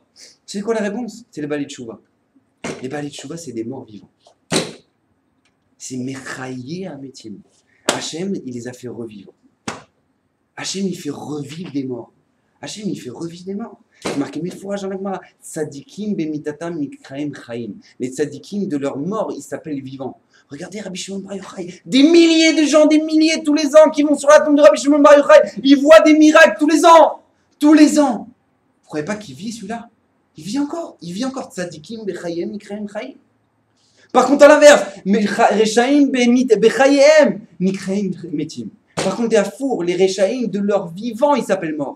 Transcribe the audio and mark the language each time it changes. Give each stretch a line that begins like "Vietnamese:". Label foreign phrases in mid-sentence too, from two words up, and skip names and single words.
French: C'est quoi la réponse? C'est les
Hebrew: בעלי תשובה.
French: Les
Hebrew: בעלי תשובה,
French: c'est des morts vivants. C'est
Hebrew: מחיה המתים.
French: Hachem, il les a fait revivre. Hachem, il fait revivre des morts. Hachem, il fait revivre des morts. C'est marqué mille fois, Jean Agmara.
Hebrew: צדיקים במיתתם קרויים חיים.
French: Les tzadikim de leur mort, ils s'appellent vivants. Regardez Rabbi Shimon Bar Yochai. Des milliers de gens, des milliers tous les ans qui vont sur la tombe de Rabbi Shimon Bar Yochai. Ils voient des miracles tous les ans. Tous les ans. Vous ne croyez pas qu'il vit celui-là? Il vit encore. Il vit encore.
Hebrew: צדיקים בחייהם קרויים חיים.
French: Par contre, à l'inverse, par contre, à four, les Rechaïm de leur vivant, ils s'appellent morts.